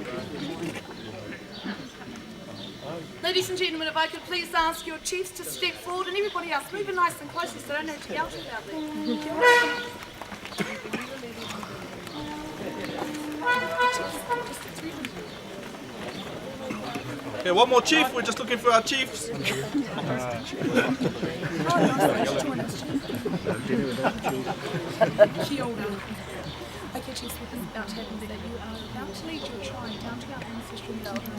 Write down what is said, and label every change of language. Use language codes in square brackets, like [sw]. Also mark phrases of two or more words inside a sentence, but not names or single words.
[en] Ladies and gentlemen, if I could please ask your chiefs to step forward and everybody else moving nice and closely so I don't have to yell too loudly. Okay, one more chief. We're just looking for our chiefs. [mi] Kia ora. [en] Okay, chiefs, what is about to happen is that you are about to lead your tribe down to our ancestral meeting house.